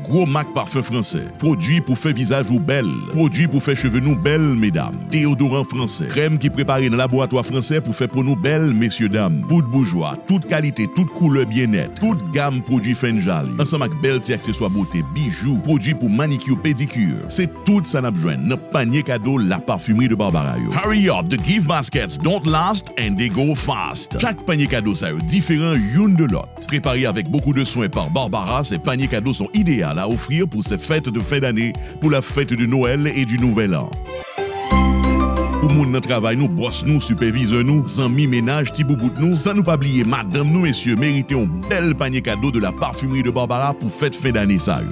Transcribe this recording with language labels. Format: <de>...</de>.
<fr>Gros marque parfum français, produit pour faire visage ou belle, produit pour faire cheveux nous belles mesdames, déodorant français, crème qui préparé dans laboratoire français pour faire pour nous belles messieurs dames, poudre bourgeois, toute qualité, toute couleur bien-être, toute gamme produits Fenjali, ensemble avec belle accessoires beauté, bijoux, produits pour manicure, pédicure. C'est tout ça n'a besoin. Notre panier cadeau, la parfumerie de Barbara.</fr> <en>Hurry up, the gift baskets don't last and they go fast.</en> <fr>Chaque panier cadeau ça est différent une de l'autre. Préparé avec beaucoup de soins par Barbara, ces paniers cadeaux sont idéaux à offrir pour ces fêtes de fin d'année, pour la fête de Noël et du Nouvel An. Pour moun nan travail nous, boss nous, superviseur nous, zami ménage, ti boubout nous, sans nous pas oublier madame nous, messieurs, méritez un bel panier cadeau de la parfumerie de Barbara pour fête fin d'année ça.</fr>